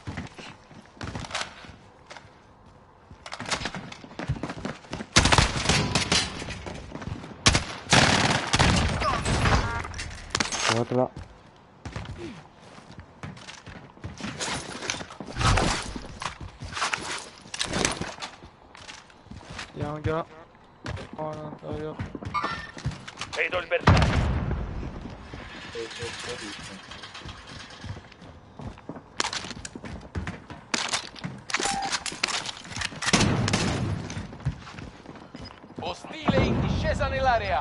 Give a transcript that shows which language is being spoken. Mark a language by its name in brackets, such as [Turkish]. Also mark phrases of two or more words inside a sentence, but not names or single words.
[Spanish] Otra. [French] Il y a un gars. Oh, à l'intérieur. [Italian] Vedo il bersaglio. Ostile in discesa nell'area.